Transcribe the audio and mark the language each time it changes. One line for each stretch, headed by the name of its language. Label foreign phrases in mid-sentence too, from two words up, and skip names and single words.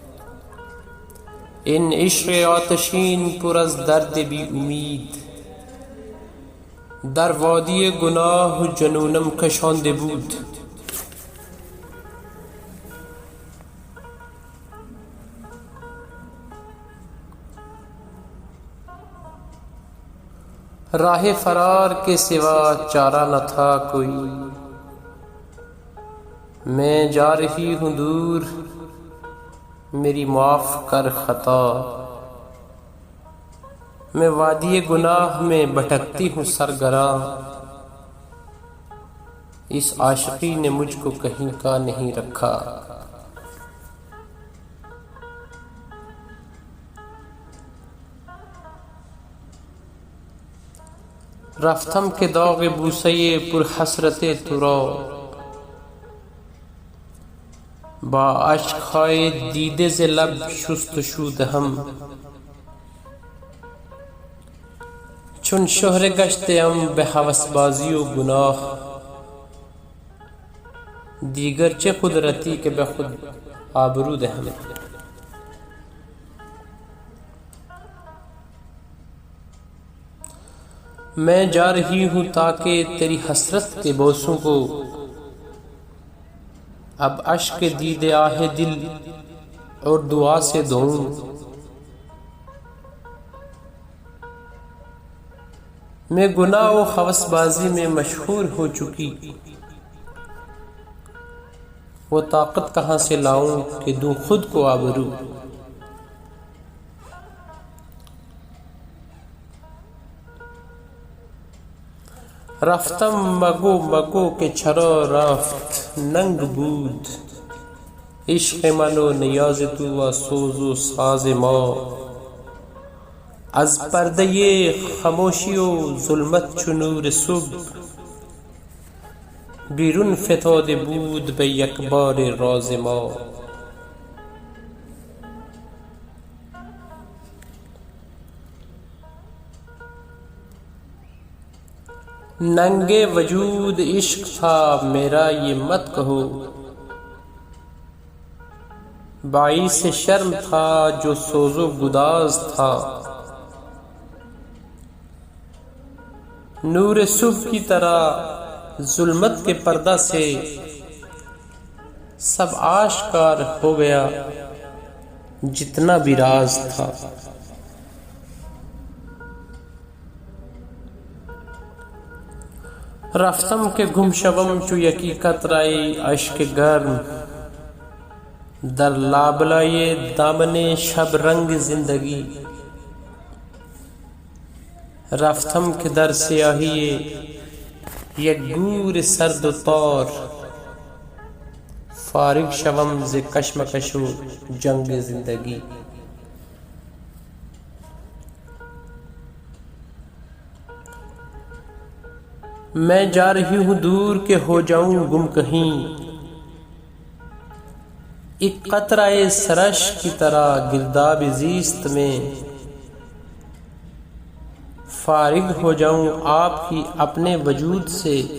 Persian: این عشق آتشین پر از درد بی امید در وادی گناه جنونم کشانده بود.
Urdu: راہ فرار کے سوا چارہ نہ تھا کوئی، میں جا رہی ہوں دور، میری معاف کر خطا. میں وادی گناہ میں بھٹکتی ہوں سرگراں، اس عاشقی نے مجھ کو کہیں کا نہیں رکھا.
Persian: رفتم کے داغ بوسه پر حسرت تو را، با اشک‌های دیده ز لب شستشو دهم. چون شهره گشته‌ام به هوسبازی و گناه، دیگر چه قدرتی که به خود آبرو دهم.
Urdu: میں جا رہی ہوں تاکہ تیری حسرت کے بوسوں کو اب اشک دید آہ دل اور دعا سے دھوؤں. میں گناہ و ہوس بازی میں مشہور ہو چکی، وہ طاقت کہاں سے لاؤں کہ دوں خود کو آبرو.
Persian: رفتم مگو مگو که چرا رفت ننگ بود، عشق من و نیاز تو و سوز و ساز ما. از پرده خاموشی و ظلمت چو نور صبح، بیرون فتاده بود به یک بار راز ما.
Urdu: ننگے وجود عشق تھا میرا یہ مت کہو، باعث شرم تھا جو سوز و گداز تھا. نور صبح کی طرح ظلمت کے پردہ سے سب آشکار ہو گیا جتنا بھی راز تھا.
Persian: رفتم که گم شوم چو یکی قطره اشک گرم در لابلای دامن شب رنگ زندگی. رفتم که در سیاهی یک گور سرد و تار فارغ شوم ز کشمکش و جنگ زندگی.
Urdu: میں جا رہی ہوں دور کہ ہو جاؤں گم کہیں، ایک قطرہ سرش کی طرح گرداب زیست میں فارغ ہو جاؤں آپ کی اپنے وجود سے.